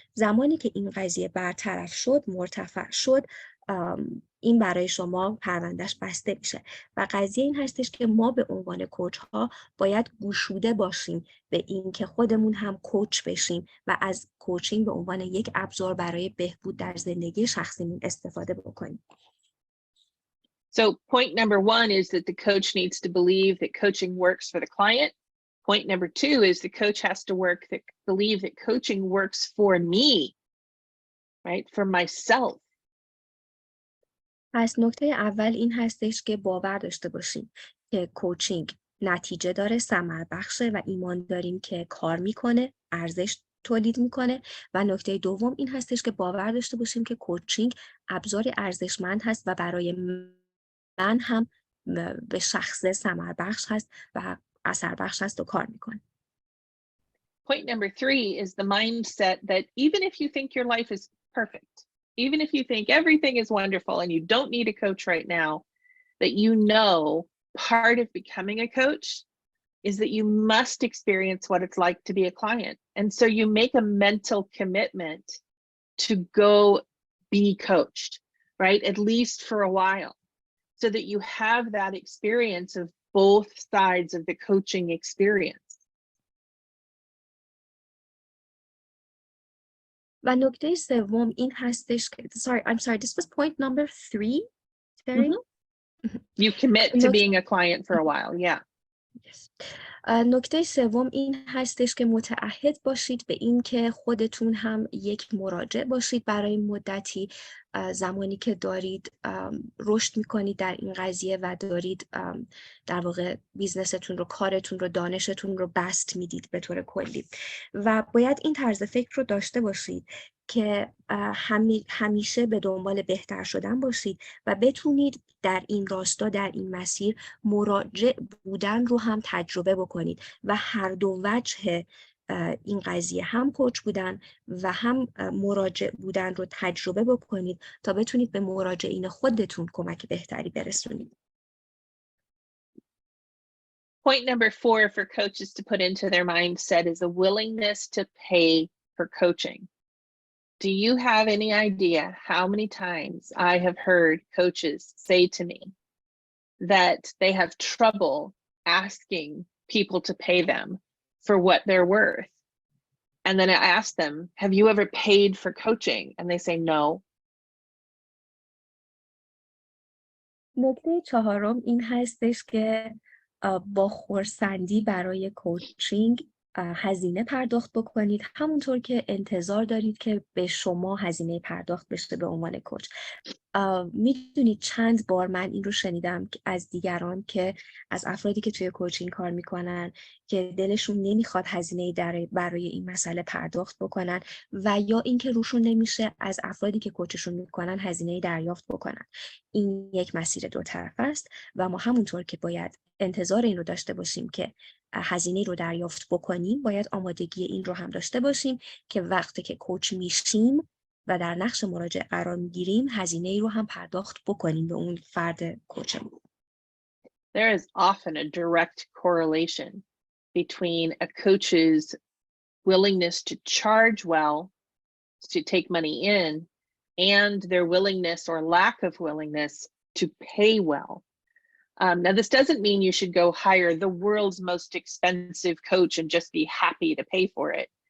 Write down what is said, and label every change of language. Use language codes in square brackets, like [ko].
[fa] زمانی که این قضیه برطرف شد، مرتفع شد، این برای شما پروندهش بسته میشه و قضیه این هستش که ما به عنوان کوچ ها باید گشوده باشیم به این که خودمون هم کوچ بشیم و از کوچینگ به عنوان یک ابزار برای بهبود در زندگی شخصیمون استفاده بکنیم. [en] So point number one is that the coach needs to believe that coaching works for the client. Point number two is the coach has to believe that coaching works for me, right? For myself. [fa] پس نکته اول این هستش که باور داشته باشیم که کوچینگ نتیجه داره، ثمر بخشه و ایمان داریم که کار میکنه، ارزش تولید میکنه. و نکته دوم این هستش که باور داشته باشیم که کوچینگ ابزار ارزشمند هست و برای من هم به شخصه ثمر بخش هست و اثر بخش هست و کار میکنه. [en] Point number three is the mindset that even if you think your life is perfect, even if you think everything is wonderful and you don't need a coach right now, that you know part of becoming a coach is that you must experience what it's like to be a client. And so you make a mental commitment to go be coached, right? At least for a while, so that you have that experience of both sides of the coaching experience. [fa] و نکته سوم این هستش که [en] I'm sorry, this was point number 3, Terri? You commit to being a client for a while, yeah. Yes. [fa] نکته سوم این هستش که متعهد باشید به این که خودتون هم یک مراجع باشید برای مدتی، زمانی که دارید رشد میکنید در این قضیه و دارید در واقع بیزنستون رو، کارتون رو، دانشتون رو بست میدید به طور کلی. و باید این طرز فکر رو داشته باشید که همیشه به دنبال بهتر شدن باشید و بتونید در این راستا، در این مسیر مراجع بودن رو هم تجربه بکنید و هر دو وجه این قضیه هم کوچ بودن و هم مراجع بودن رو تجربه بکنید تا بتونید به مراجعین خودتون کمک بهتری برسونید. [en] Point number 4 for coaches to put into their mindset is a willingness to pay for coaching. Do you have any idea how many times I have heard coaches say to me that they have trouble asking people to pay them for what they're worth? And then I ask them, have you ever paid for coaching? And they say no. [fa] نکته چهارم این هستش که با خرسندی برای کوچینگ هزینه پرداخت بکنید، همونطور که انتظار دارید که به شما هزینه پرداخت بشه به عنوان کوچ. میدونید چند بار من این رو شنیدم از دیگران، که از افرادی که توی کوچینگ کار میکنن که دلشون نمیخواد هزینه برای این مسئله پرداخت بکنن و یا اینکه روشون نمیشه از افرادی که کوچشون میکنن هزینه دریافت بکنن. این یک مسیر دو طرفه است و ما همونطور که باید انتظار این رو داشته باشیم که هزینه رو دریافت بکنیم، باید آمادگی این رو هم داشته باشیم که وقتی که کوچ میشیم و در نقش مراجع قرار میگیریم هزینه رو هم پرداخت بکنیم به اون فرد کوچمون. [en] There is often a direct correlation between a coach's willingness to charge well, to take money in, and their willingness or lack of willingness to pay well. Now, this doesn't mean you should go hire the world's most expensive coach and just be happy to pay for it.